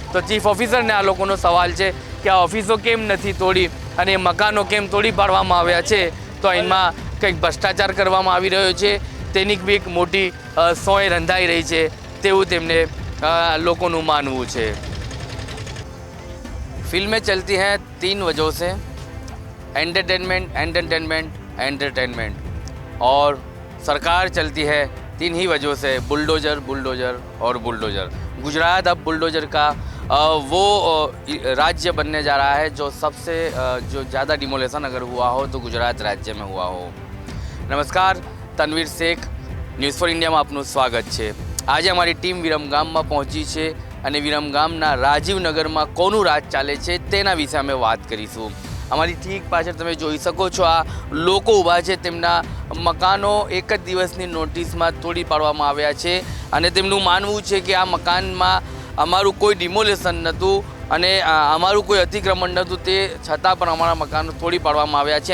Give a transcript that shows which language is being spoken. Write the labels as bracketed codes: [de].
[gu] તો ચીફ ઓફિસરને આ લોકોનો સવાલ છે કે આ ઓફિસો કેમ નથી તોડી અને એ મકાનો કેમ તોડી પાડવામાં આવ્યા છે. તો એમાં કંઈક ભ્રષ્ટાચાર કરવામાં આવી રહ્યો છે તેની બી એક મોટી સોય રંધાઈ રહી છે તેવું તેમને લોકોનું માનવું છે. [hi] फिल्में चलती हैं 3 वजहों से, एंटरटेनमेंट, एंटरटेनमेंट, एंटरटेनमेंट, और सरकार चलती है 3 ही वजहों से, बुलडोज़र, बुलडोज़र और बुलडोज़र. गुजरात अब बुलडोज़र का वो राज्य बनने जा रहा है जो सबसे जो ज़्यादा डिमोलेशन अगर हुआ हो तो गुजरात राज्य में हुआ हो. [gu] नमस्कार, तनवीर शेख, ન્યૂઝ ફોર ઇન્ડિયામાં આપનું સ્વાગત છે. આજે અમારી ટીમ વિરમગામમાં પહોંચી છે અને વિરમગામના રાજીવનગરમાં કોનું રાજ ચાલે છે તેના વિશે અમે વાત કરીશું. અમારી ઠીક પાછળ તમે જોઈ શકો છો આ લોકો ઊભા છે, તેમના મકાનો એક જ દિવસની નોટિસમાં તોડી પાડવામાં આવ્યા છે અને તેમનું માનવું છે કે આ મકાનમાં અમારું કોઈ ડિમોલેશન નહોતું અને અમારું કોઈ અતિક્રમણ નહોતું, તે છતાં પણ અમારા મકાનો તોડી પાડવામાં આવ્યા છે.